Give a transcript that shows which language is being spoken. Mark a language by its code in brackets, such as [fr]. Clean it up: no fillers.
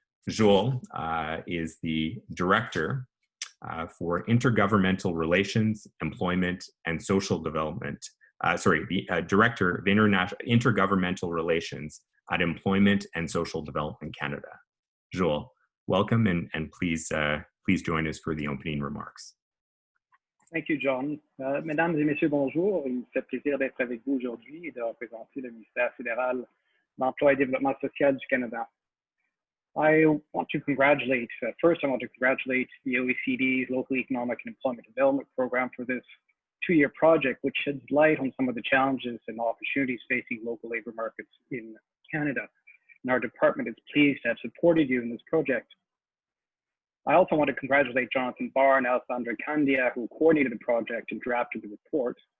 [en] Joel is the Director for Intergovernmental Relations, Employment, and Social Development Director of Intergovernmental Relations at Employment and Social Development Canada. Joel, welcome and please join us for the opening remarks. Thank you, John. [fr] Mesdames et messieurs, bonjour. Il me fait plaisir d'être avec vous aujourd'hui et de représenter le ministère fédéral de l'Emploi et Développement social du Canada. [en] I want to congratulate the OECD's Local Economic and Employment Development Program for this two-year project, which sheds light on some of the challenges and opportunities facing local labor markets in Canada. And our department is pleased to have supported you in this project. I also want to congratulate Jonathan Barr and Alessandra Candia, who coordinated the project and drafted the report.